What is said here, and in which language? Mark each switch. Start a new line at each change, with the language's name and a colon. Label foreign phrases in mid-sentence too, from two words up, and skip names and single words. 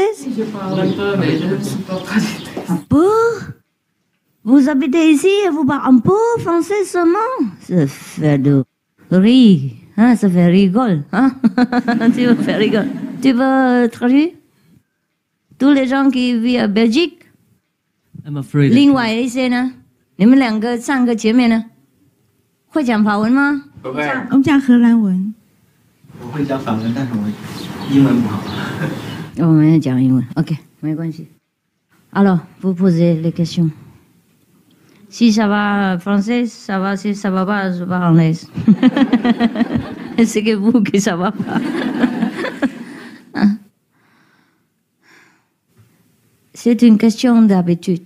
French: Si je parle un peu, mais je ne suis pas traductrice. Un peu? Vous habitez ici et vous parlez un peu français seulement? Ça fait de rire. Hein, ça fait rigole. Hein? Tu veux faire rigole. Tu veux traduire? Tous les gens qui vivent à Belgique?
English: I'm afraid.
Chinese: 另外一些呢？你们两个上个前面呢？会讲法文吗？不会。我们讲荷兰文。我会讲法文，但是我英文不好。我们要讲英文。OK， 没关系。
French: Alors, vous posez les questions. Si ça va français, ça va. Si ça va pas, je parle anglais. C'est que vous que ça va pas. C'est une question d'habitude.